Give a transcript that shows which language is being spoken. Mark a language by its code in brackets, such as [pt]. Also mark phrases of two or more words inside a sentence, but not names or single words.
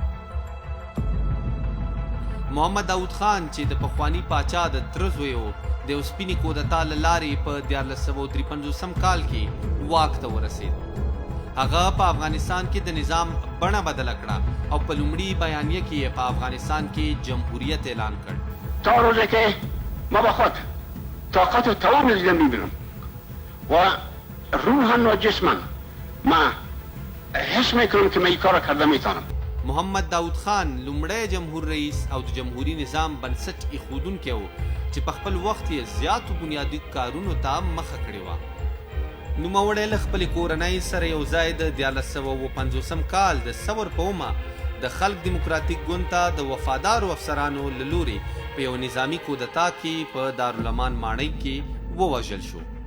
[ps] محمد داود خان چې د پخواني پاچا د تره زوی و، د یو سپینې کودتا له لارې په 1453 کال کې واک ته ورسېد. هغه په افغانستان کې د نظام بڼه بدله کړه او په لومړي بیانیه کې یې په افغانستان کې جمهوریت اعلان کړ. [fa] تا روزی که ما با خود طاقت و توان دیدن میبینم و روحا و جسما ما حس میکنم که من این کار کرده میتونم. [ps] محمد داود خان لومړی جمهور رئیس او د جمهوری نظام بنسټ ایښودونکی و چې په خپل وخت یې زیاتو بنیادي کارونو ته مخه کړې وه. نوموړی له خپلې کورنۍ سره یو ځای د 1450 کال د ثور په اومه د خلق دیموکراتیک ګوند ته د وفادارو افسرانو له لورې په یو نظامي کودتا کې په دارالامان ماڼۍ کې ووژل شو.